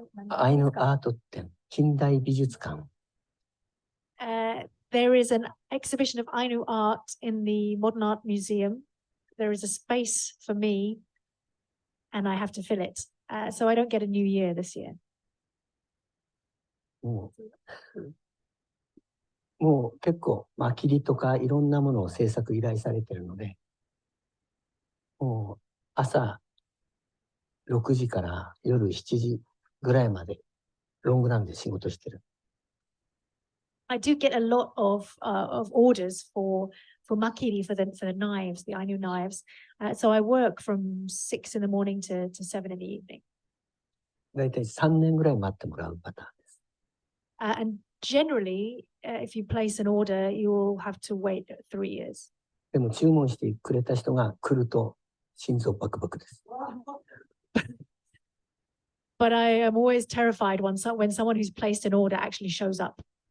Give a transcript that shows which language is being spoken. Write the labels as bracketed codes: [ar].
[ja] アイヌアート展、近代美術館。 [en] There is an exhibition of Ainu art in the Modern Art Museum. There is a space for me, and I have to fill it. So I don't get a new year this year. [ja] もう結構切りとかいろんなものを制作依頼されてるので、もう朝6時から夜7時ぐらいまでロングランで仕事してる。 [en] I do get a lot of orders for makiri, for the knives, the Ainu knives. So I work from 6 in the morning to 7 in the evening. [ja] だいたい3年ぐらい待ってもらうパターンです。 [en] And generally, if you place an order, you will have to wait 3 years. [ja] でも注文してくれた人が来ると心臓バクバクです。 [en] But I am always terrified when someone who's placed an order actually shows up.